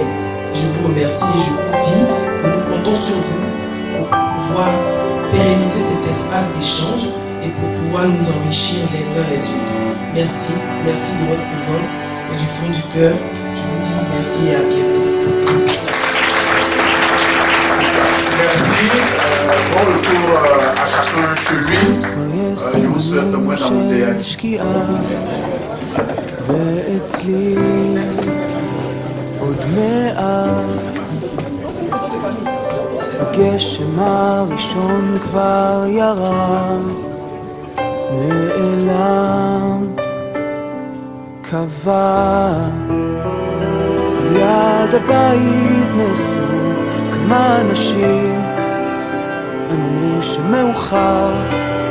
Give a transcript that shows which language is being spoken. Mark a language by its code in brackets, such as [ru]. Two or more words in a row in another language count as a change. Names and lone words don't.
[fr] Je vous remercie et je vous dis que nous comptons sur vous pour pouvoir pérenniser cet espace d'échange et pour pouvoir nous enrichir les uns les autres. Merci, merci de votre présence et du fond du cœur, je vous dis merci et à bientôt. Merci. Bon retour à chacun chez lui. Je vous souhaite moins d'embouteillage. [he] ואצלי עוד מעט הגשם הראשון כבר ירד נעלם קבע על יד הבית נאספו כמה אנשים הם אומרים שמאוחר